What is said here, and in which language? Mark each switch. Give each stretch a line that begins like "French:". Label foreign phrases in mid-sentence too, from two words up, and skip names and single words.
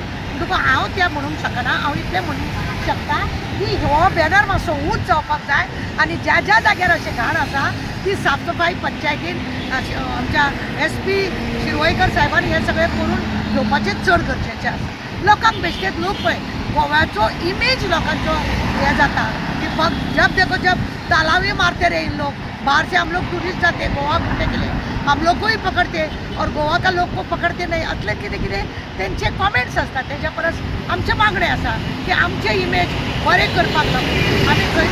Konkani: तुका हांव तें म्हणूंक शकना हांव इतलें म्हणूंक शकता की हो बॅनर मातसो उंच जावपाक जाय आनी ज्या ज्या जाग्यार अशें घाण आसा ती साफसफाई पंचायतीन आमच्या SP शिरवयकर साहेबांनी हें सगळें करून घेवपाचें चड गरजेचें आसा। लोकांक बेश्टेच लोक पळय गोव्याचो इमेज लोकांचो हें जाता की
Hindi: जब देखो जब तालावी मारते रहे इन लोग बाहर से हम लोग टूरिस्ट जाते गोवा घूमने के लिए, हम लोग को ही पकडते और गोवा का लोक को पकडते नाही
Konkani: असले कितें कितें तेंचे कॉमेंट्स असतात. तेच्या परस आमचे मागणे आसा की आमचे इमेज बरें करपाक लागून आमी